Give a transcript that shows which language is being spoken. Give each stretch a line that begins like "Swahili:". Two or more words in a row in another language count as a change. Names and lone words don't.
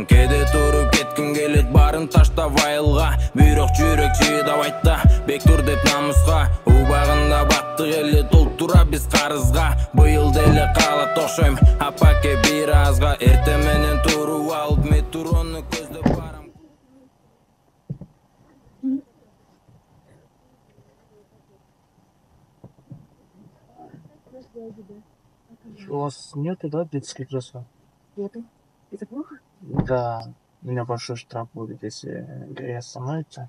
Kyrgyz: Кээде туруп кетким келет, барын таштап айылга. Бирок жүрөк чыдабайт да, бек тур деп намуска. Убагында баттык эле толтура биз карызга. Быйыл деле каалат окшойм, апаке бир азга. Эртең менен туруп алып метрону көздөп барам.
Russian: У вас нету, да, детских кресло? Нету. Это плохо? Да, у меня большой штраф будет, если остановится.